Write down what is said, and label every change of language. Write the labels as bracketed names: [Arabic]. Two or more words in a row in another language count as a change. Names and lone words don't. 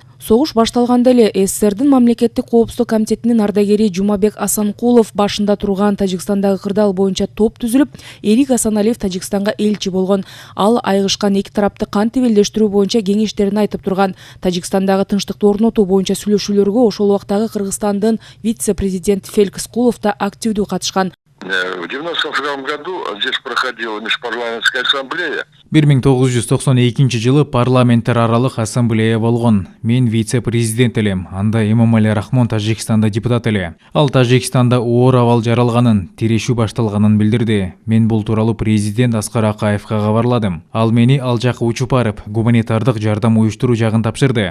[Kyrgyz] Согуш башталганда эле СССРдин мамлекеттик коопсуздук комитетинин ардагери Жумабек Асанкулов башында турган Тажикстандагы кырдаал боюнча топ түзүлүп, Эрик Асаналиев Тажикстанга элчи болгон. Ал айгышкан эки тарапты кантип элдештирүү боюнча кеңештерин айтып турган. Тажикстандагы тынчтыкты орнотуу боюнча сүйлөшүүлөргө ошол убактагы Кыргызстандын вице-президенти Феликс Кулов да активдүү катышкан. [Russian] В 1992 году здесь проходила межпарламентская ассамблея. [Kyrgyz] 1992 жылы парламенттер аралык ассамблея болгон. Мен вице-президент элем. Анда Эмомали Рахмон Тажикстанда депутат эле. Ал Тажикстанда оор абал жаралганын, тирешүү башталганын билдирди. Мен бул тууралуу президент Аскар Акаевга кабарладым. Ал мени ал жака учуп барып, гуманитардык жардам уюштуруу жагын тапшырды.